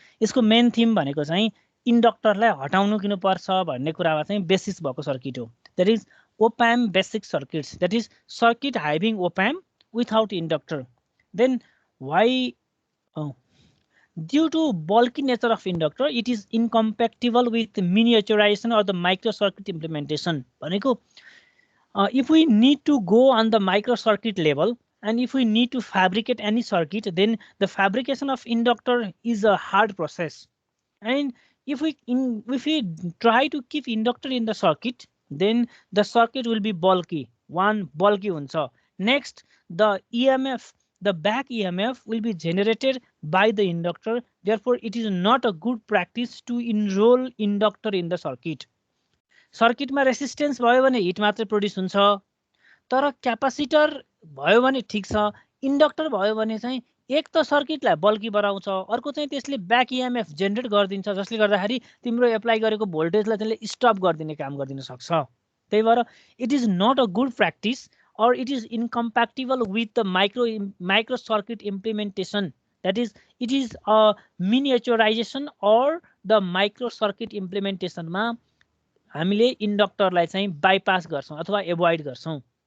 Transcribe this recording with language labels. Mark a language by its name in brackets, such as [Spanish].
[Nepali] यसको main theme भनेको चाहिँ इन्डक्टरलाई हटाउनु किन पर्छ भन्ने कुरामा चाहिँ बेसिस भएको सर्किट हो। [English] That is op-amp basic circuits. That is circuit having op-amp without inductor. Then why due to bulky nature of inductor, it is incompatible with miniaturization or the microcircuit implementation. If we need to go on the microcircuit level, and if we need to fabricate any circuit, then the fabrication of inductor is a hard process. And if we try to keep inductor in the circuit, then the circuit will be bulky. One bulky [Nepali] huncha. [English] Next, the EMF, the back EMF will be generated by the inductor. Therefore, it is not a good practice to enroll inductor in the circuit. [Nepali] Circuit मा resistance भयो भने hit मात्र produce हुन्छ, तर capacitor भयो भने ठीक छ, इन्डक्टर भयो भने चाहिँ एक त सर्किटलाई बल्की बनाउँछ, अर्को चाहिँ त्यसले ब्याक इएमएफ जेनेरेट गरिदिन्छ, जसले गर्दाखेरि तिम्रो एप्लाई गरेको भोल्टेजलाई त्यसले स्टप गरिदिने काम गरिदिन सक्छ। त्यही भएर [English] It is not a good practice or it is incompatible with the micro circuit implementation. That is, it is a miniaturization or the micro circuit implementation [Nepali] मा हामीले इन्डक्टरलाई चाहिँ बाइपास गर्छौं अथवा एभोइड गर्छौं।